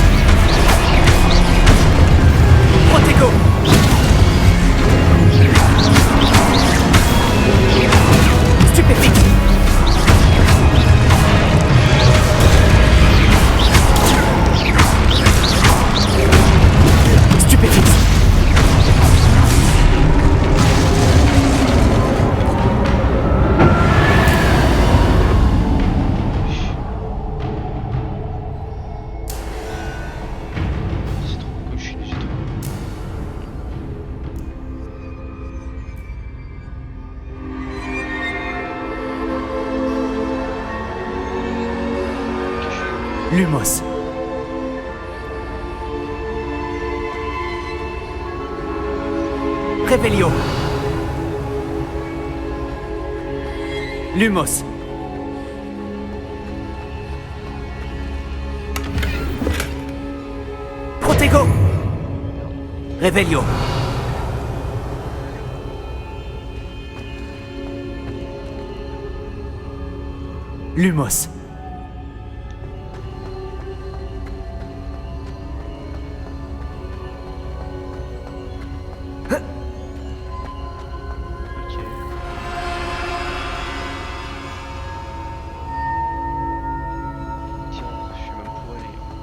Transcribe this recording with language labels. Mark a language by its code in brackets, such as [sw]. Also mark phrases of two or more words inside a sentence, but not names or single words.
[fr] Protego. Stupéfixe. Stupéfixe. C'est trop cochine, c'est trop. Lumos. Révélio. Lumos. Protego. Révélio. Lumos. Ok. Tiens, je suis même pour aller.